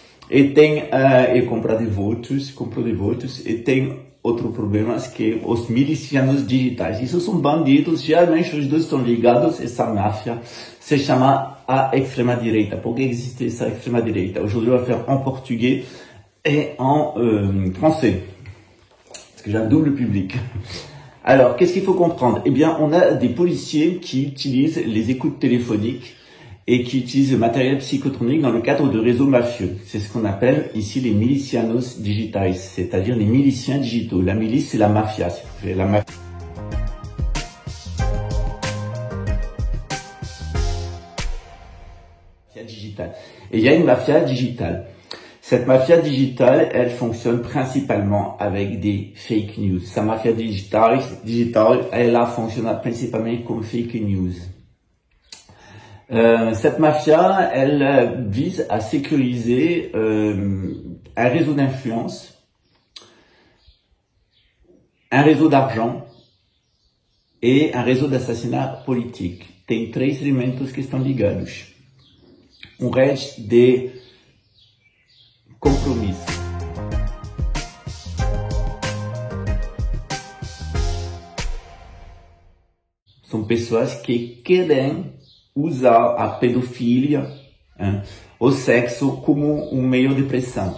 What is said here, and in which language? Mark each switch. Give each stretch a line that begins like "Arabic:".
Portuguese: E tem compra de votos, e tem outro problema que os milicianos digitais. Isso são bandidos, geralmente os dois estão ligados, essa máfia se chama a extrema-direita. Por que existe essa extrema-direita?
French: Aujourd'hui, on va faire en portugais et en français, parce que j'ai un double public. Alors, qu'est-ce qu'il faut comprendre? Eh bien, on a des policiers qui utilisent les écoutes téléphoniques et qui utilisent le matériel psychotronique dans le cadre de réseaux mafieux. C'est ce qu'on appelle ici les milicianos digitais, c'est-à-dire les miliciens digitaux. La milice, c'est la mafia. C'est la mafia digitale. Et il y a une mafia digitale. Cette mafia digitale, elle fonctionne principalement avec des fake news. Sa mafia digitale, elle a fonctionné principalement comme fake news. Cette mafia, elle vise à sécuriser un réseau d'influence, un réseau d'argent et un réseau d'assassinat politique.
Portuguese: Tem 3 elementos que estão ligados. Rede de compromisso. São pessoas que querem usar a pedofilia, o sexo como meio de pressão.